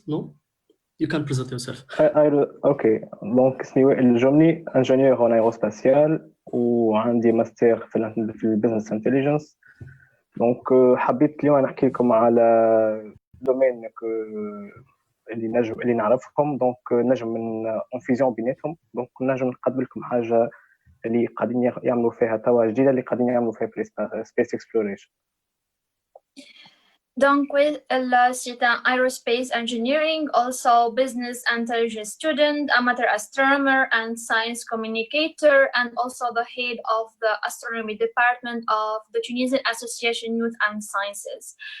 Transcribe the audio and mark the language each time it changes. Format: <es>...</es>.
<en>No, you can present yourself.</en> <ar>اوكي دونك اسمي وائل الجمني انجينيور</ar> <fr>en aérospatial</fr> <ar>وعندي ماستر في البزنس انتليجنس. دونك حبيت اليوم نحكي لكم على دومين اللي نعرفهم. دونك نجم من انفيزيون بيناتهم. دونك نجم نقدم لكم حاجه اللي قاعدين يعملوا فيها توا جديده اللي قاعدين يعملوا فيها في سبيس اكسبلوريشن.</ar> <fr>Donc, c'est un</fr> <en>aerospace engineering, also business intelligence student, amateur astronomer, and science communicator, and also the head of the astronomy department of the Tunisian Association Youth and Sciences.</en>